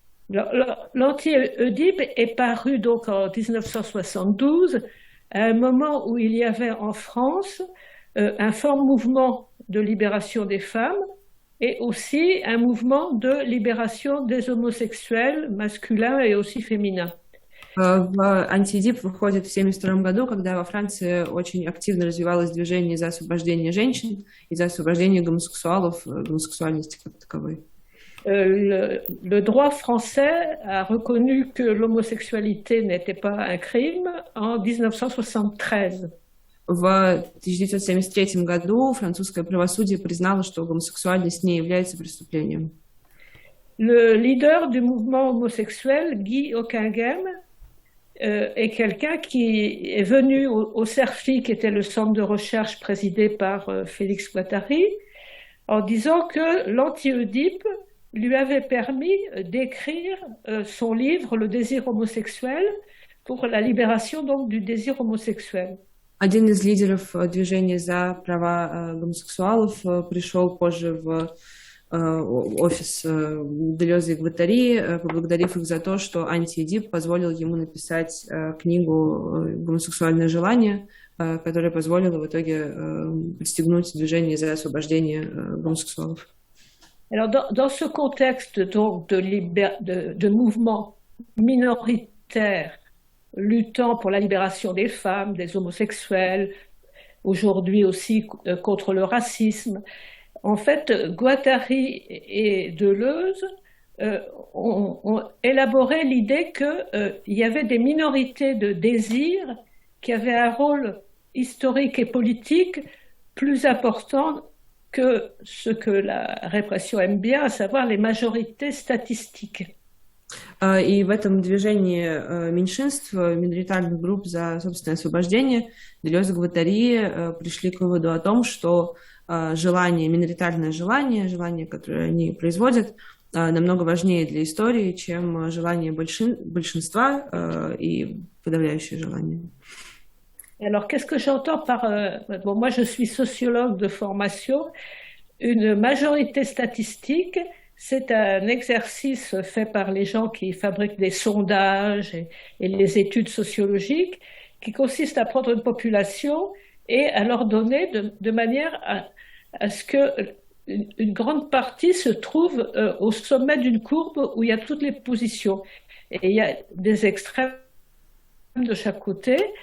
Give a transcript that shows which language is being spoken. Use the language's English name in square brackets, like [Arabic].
[French] L'anti-Oedipe est paru donc en 1972, à un moment où il y avait en France un fort mouvement de libération des femmes et aussi un mouvement de libération des homosexuels masculins et aussi féminins. [Russian] Антиэдип выходит в 1972 году, когда во Франции очень активно развивалось движение за освобождение женщин и за освобождение гомосексуалов, гомосексуальности как таковой. [French] Le droit français a reconnu que l'homosexualité n'était pas un crime en 1973. [Russian] В 1973 году французское правосудие признало, что гомосексуальность не является преступлением. [French] Le leader du mouvement homosexuel, Guy Hockingham, est quelqu'un qui est venu au CERFI, qui était le centre de recherche présidé par Félix Guattari, en disant que l'anti-Oedipe lui avait permis d'écrire son livre Le désir homosexuel pour la libération donc du désir homosexuel. [Russian] Один из лидеров движения за права гомосексуалов пришел позже в офис Делеза и Гваттари, поблагодарив их за то, что антиэдип позволил ему написать книгу «Гомосексуальное желание», которая позволила в итоге подстегнуть движение за освобождение гомосексуалов. [French] Alors, dans ce contexte donc de mouvements minoritaires luttant pour la libération des femmes, des homosexuels, aujourd'hui aussi contre le racisme, en fait, Guattari et Deleuze ont élaboré l'idée qu'il y avait des minorités de désir qui avaient un rôle historique et politique plus important que ce que la répression aime bien, à savoir les majorités statistiques. [Russian] И в этом движении меньшинств, миноритарных групп за собственное освобождение, Делез и Гваттари пришли к выводу о том, что желание, миноритарное желание, желание, которое они производят, намного важнее для истории, чем желание большинства и подавляющее желание. [French] Alors, qu'est-ce que j'entends par... bon, moi, je suis sociologue de formation. Une majorité statistique, c'est un exercice fait par les gens qui fabriquent des sondages et les études sociologiques, qui consiste à prendre une population et à leur donner de manière à ce qu'une grande partie se trouve au sommet d'une courbe où il y a toutes les positions. Et il y a des extrêmes de chaque côté.